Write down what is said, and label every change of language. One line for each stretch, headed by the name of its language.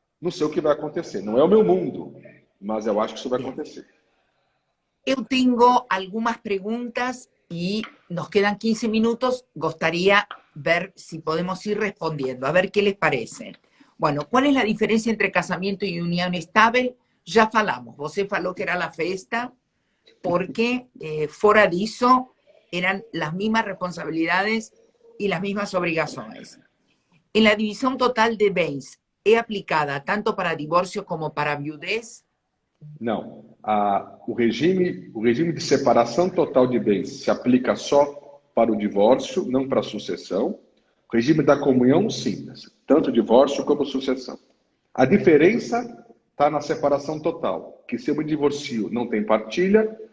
Portuguese: Não sei o que vai acontecer. Não é o meu mundo, mas eu acho que isso vai acontecer.
Spanish: Eu tengo algunas preguntas y nos quedan 15 minutos. Gustaría ver si podemos ir respondiendo. A ver qué les parece. Bueno, ¿cuál es la diferencia entre casamiento y unión estable?
Portuguese: Já falamos. Você falou que era
Spanish: la festa porque fora disso eran las mismas responsabilidades y las mismas obrigaciones. En la división total de bens, ¿es aplicada tanto para divorcio como para viudez?
Portuguese: Não. O regime de separação total de bens se aplica só para o divórcio, não para a sucessão. O regime da comunhão, sim. Tanto divórcio como sucessão. A diferença está na separação total. Que se eu me divorcio, não tem partilha.